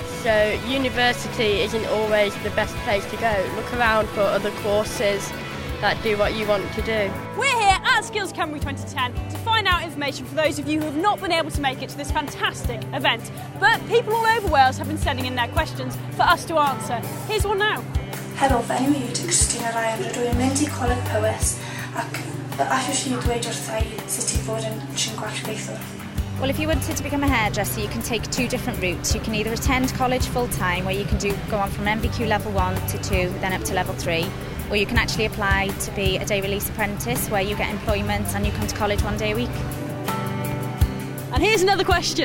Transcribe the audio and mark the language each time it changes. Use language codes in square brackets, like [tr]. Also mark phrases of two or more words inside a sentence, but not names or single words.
[en] So university isn't always the best place to go. Look around for other courses that do what you want to do. We're here at Skills Cymru 2010 to find out information for those of you who have not been able to make it to this fantastic event. But people all over Wales have been sending in their questions for us to answer. Here's one now. [cy] Helo, fe enw yw Christina Ryan, rydw i'n mynd I Coleg Powys ac allwch chi dweud wrthai sut I fod yn gwell gweithio. [en] Well, if you wanted to become a hairdresser, you can take 2 different routes. You can either attend college full-time, where you can go on from MBQ level 1 to 2, then up to level 3, or you can actually apply to be a day release apprentice, where you get employment and you come to college 1 day a week. And here's another question.